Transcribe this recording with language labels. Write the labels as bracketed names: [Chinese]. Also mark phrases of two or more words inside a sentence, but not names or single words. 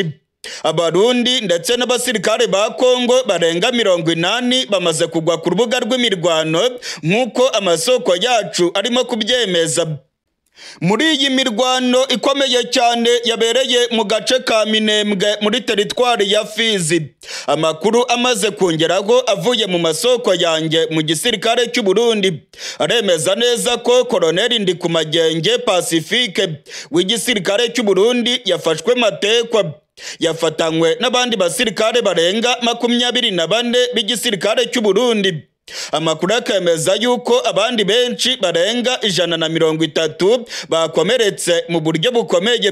[Kinyarwanda] Abarundi ndetse n'abasirikare ba Congo barenga 80 bamaze kugwa ku rubuga rw'imirwano nk'uko amasoko yacu arimo kubyemeza. Muri iyi mirwano ikomeye cyane yabereye mu gace ka Minembwe muri teritwari ya Fizi, amakuru amaze kongeraho avuye mu masoko yanjye mu gisirikare cy'u Burundi aremeza neza ko Colonel Ndikumagenge Pacifique w'igisirikare cy'u Burundi yafashwe Matekwa. Yafatanywe n'abandi basirikare barenga 24 b'igisirikare cy'u Burundi. Amakuru akemeza yuko abandi benshi barenga 130 bakomeretse mu buryo bukomeye.